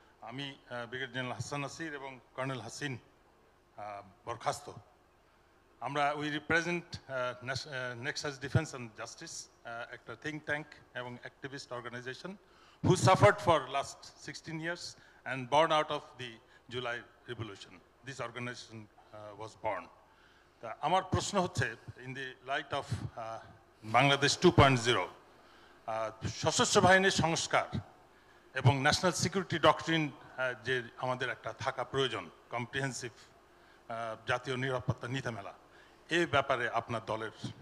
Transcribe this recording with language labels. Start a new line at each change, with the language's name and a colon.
Bangla: আমি brigadier general Hasan Nasir এবং colonel Hasin বরখাস্ত।
English: আমরা we represent Nexus Defence and Justice, একটা think tank এবং activist organisation who suffered for last 16 years and born out of the July Revolution. This organization was born.
Bangla: আমার প্রশ্ন হচ্ছে,
English: in the light of Bangladesh 2.0,
Bangla: সশস্ত্র বাহিনীর সংস্কার এবং ন্যাশনাল সিকিউরিটি ডক্ট্রিন যে আমাদের একটা থাকা প্রয়োজন, কম্প্রিহেন্সিভ জাতীয় নিরাপত্তা নীতিমালা, এই ব্যাপারে আপনার দলের